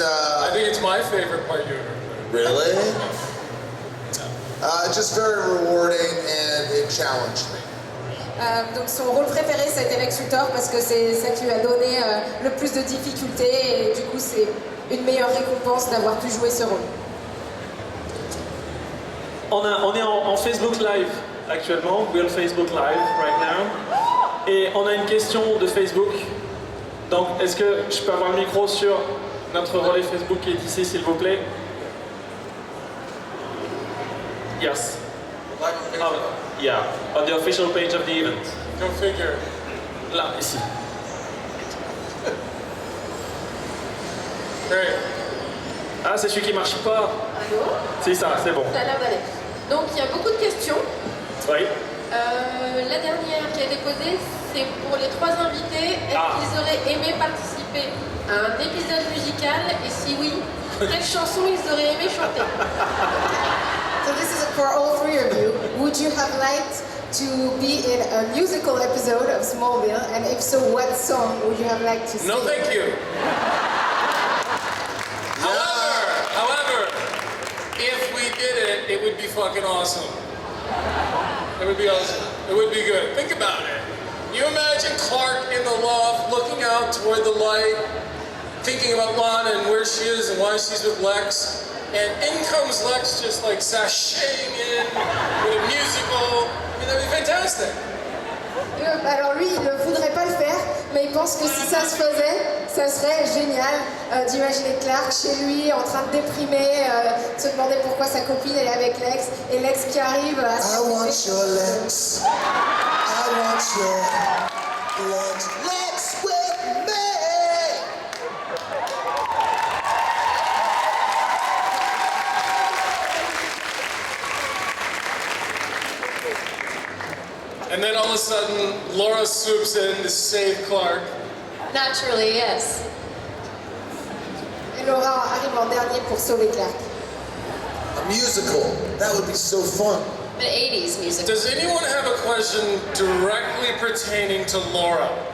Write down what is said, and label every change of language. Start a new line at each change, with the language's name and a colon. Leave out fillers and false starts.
English: I think it's my favorite part you ever played. Really? Just very rewarding and it challenged me.
French: Donc son rôle préféré, ça a été Lex Luthor parce que c'est ça qui lui a donné le plus de difficultés et du coup c'est une meilleure récompense d'avoir pu jouer ce rôle. On est en Facebook Live actuellement,
English: we're Facebook Live right now,
French: et on a une question de Facebook. Donc est-ce que je peux avoir le micro sur notre relais Facebook qui est ici, s'il vous plaît?
English: Yes. Yeah, on the official page of the event. Go figure.
French: Là, ici.
English: Great.
French: Ah, c'est celui qui marche pas. Allô? C'est ça, c'est bon. Ça a l'air d'aller. Donc il y a beaucoup de questions. Oui. La dernière qui a été posée, c'est pour les 3 invités. Est-ce qu'ils auraient aimé participer à un épisode musical? Et si oui, quelle chanson ils auraient aimé chanter?
English: So this is for all 3 of you. Would you have liked to be in a musical episode of Smallville? And if so, what song would you have liked to sing? No, thank you. However, if we did it, it would be fucking awesome. It would be awesome. It would be good. Think about it. You imagine Clark in the loft looking out toward the light, thinking about Lana and where she is and why she's with Lex. And in comes Lex just like sashaying in with a musical. I mean, that'd be fantastic.
French: Alors lui, il ne voudrait pas le faire, mais il pense que si ça se faisait, ça serait génial d'imaginer Clark chez lui en train de déprimer, se demander pourquoi sa copine elle est avec Lex, et Lex qui arrive à se
English: I want your legs. I want your legs. Legs with me. And then all of a sudden, Laura swoops in to save Clark. Naturally, yes.
French: Et Laura arrive en dernier pour sauver Clark.
English: A musical. That would be so fun. An 80s music. Does anyone have a question directly pertaining to Laura?